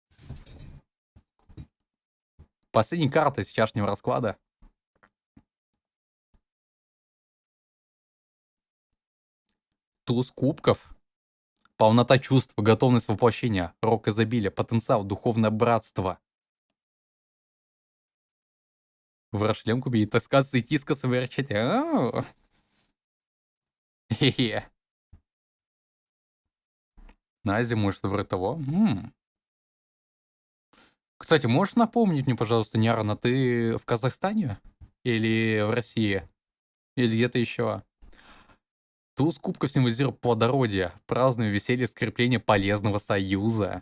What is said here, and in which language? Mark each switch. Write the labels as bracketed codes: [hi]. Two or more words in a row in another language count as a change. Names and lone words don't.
[ru] Последняя карта сейчасшнего расклада. Туз кубков. Полнота чувств, готовность воплощения, рок изобилия, потенциал, духовное братство. Врашлем кубить, таскаться и тискаться вырчать. Хе-хе. На зиму, что вроде того. Кстати, можешь напомнить мне, пожалуйста, Нярна, ты в Казахстане? Или в России? Или где-то еще? Туз кубков символизирует плодородие, праздное веселье, скрепление полезного союза.